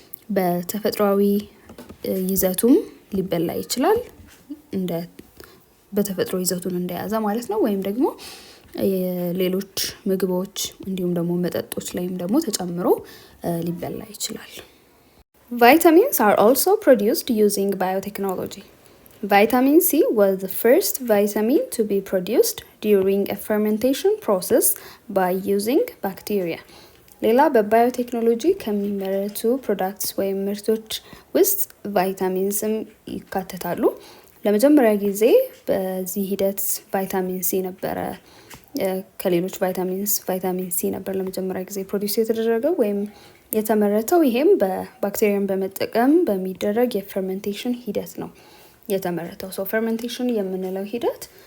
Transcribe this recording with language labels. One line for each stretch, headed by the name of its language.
Amharic: በተፈጥሯዊ ይዘቱም ሊበላ ይችላል እንደ በተፈጥሮ ይዘቱን እንደያዘ ማለት ነው። ወይም ደግሞ ሌሎች ምግቦች እንዲሁም ደግሞ መጠጦች ላይም ደግሞ ተጨምሮ ሊበላ ይችላል።
English: Vitamins are also produced using biotechnology. Vitamin C was the first vitamin to be produced during a fermentation process by using bacteria.
Amharic: ሌላ በባዮቴክኖሎጂ ከሚመረቱ ፕሮዳክትስ ወይም ምርቶች ውስጥ ቫይታሚንስም ይካተታሉ። ለመጀመሪያ ጊዜ በዚህ ሂደት ቫይታሚን ሲ ነበረ ከሌሎች ቫይታሚን ሲ ነበር ለመጀመሪያ ጊዜ ፕሮዲውስ የተደረገው ወይም የተመረተው። ይሄም በባክቴሪያን በመጠቀም በሚደረግ የፈርመንቴሽን ሂደት ነው የተመረተው። ሶ ፈርመንቴሽን የምንለው ሂደት